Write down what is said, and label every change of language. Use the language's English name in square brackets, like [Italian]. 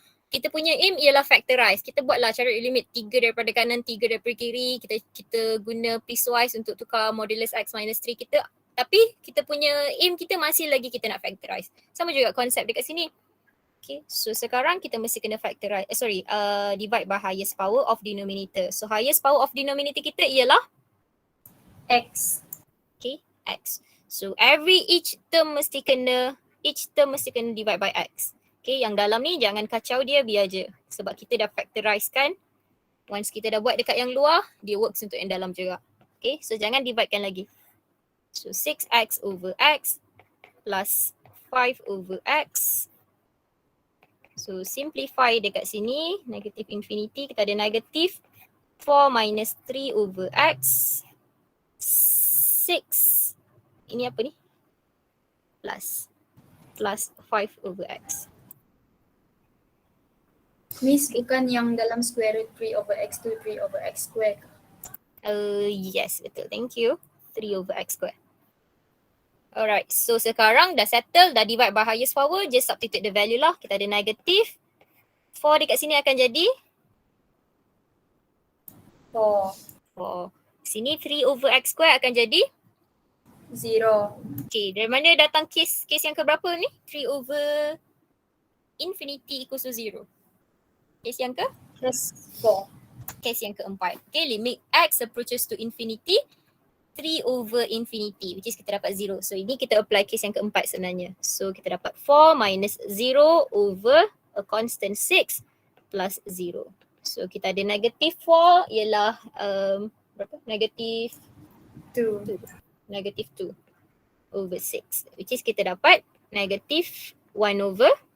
[Malay] Kita punya aim ialah factorize. Kita buatlah cara limit 3 daripada kanan, 3 daripada kiri. Kita guna piecewise untuk tukar modulus x minus 3 kita. Tapi kita punya aim kita masih lagi kita nak factorize. Sama juga konsep dekat sini. [English] Okay, so [Malay] sekarang kita mesti kena factorize. [English] Divide by highest power of denominator. So highest power of denominator [Malay] kita ialah [English] X. Okay, x. So each term [Malay] mesti kena [English] divide by x. [Malay] Okay, yang dalam ni jangan kacau dia, biar je. Sebab kita dah factorize kan. [English] Once [Malay] kita dah buat dekat yang luar, dia works untuk yang dalam juga. [English] Okay, so [Malay] jangan dividekan lagi. [English] So 6x over x plus 5 over x. So simplify [Malay] dekat sini, [English] negative infinity, [Malay] kita ada [English] negative 4 minus 3 over x. 6, [Malay] ini apa ni? [English] Plus 5 over x. Miss, [Malay] bukan yang dalam [English] square root 3 over x2, 3 over x square. [Malay] Yes, betul. [English] Thank you. 3 over x square. Alright, [Malay] so sekarang dah settle, dah divide by highest power, [English] just substitute the value lah. [Malay] Kita ada negatif. 4 dekat sini akan jadi [English] 4. 4. [Malay] Sini [English] 3 over x square [Malay] akan jadi [English] 0. [Malay] Okay, dari mana datang case yang keberapa ni? [English] 3 over infinity equals to 0. [Malay] Case yang ke? [English] Plus 4. [Malay] Case yang keempat. [English] Okay, limit x approaches to infinity 3 over infinity, [Malay] which is kita dapat [English] 0. [Malay] So ini kita apply case yang keempat sebenarnya. [English] So kita dapat 4 minus 0 over a constant 6 plus 0. [Malay] So kita ada [English] negative 4 [Malay] ialah berapa? [English] Negative 2. Negative 2 over 6, [Malay] which is kita dapat [English] negative 1 over